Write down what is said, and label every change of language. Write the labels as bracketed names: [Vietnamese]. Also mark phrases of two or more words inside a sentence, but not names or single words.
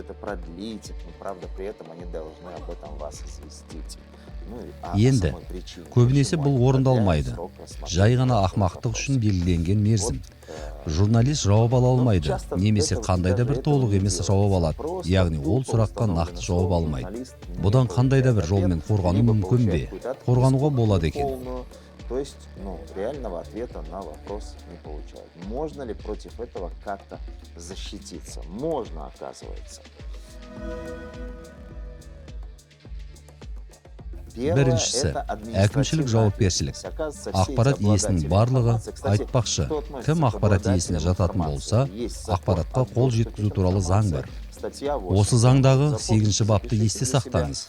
[Kazakh] Енді, көбінесе бұл орындалмайды. Жай ғана ақмақтық үшін белгіленген мерзім. Журналист жауап ала алмайды, немесе қандай да бір толық емес жауап алады. Яғни ол сұраққа нақты жауап алмайды. Бұдан қандай да бір жолмен қорғану мүмкін бе? Қорғануға болады екен. [Russian] То есть, реального ответа на вопрос не получают. Можно ли против этого как-то защититься? Можно, оказывается. [Kazakh] Біріншісі, әкімшілік жауапкершілік. Ақпарат иесінің барлығы айтпақшы, кім ақпарат иесіне жататын болса, ақпаратқа қол жеткізу туралы заң бар. Осы заңдағы 8-ші бапты есте сақтаңыз.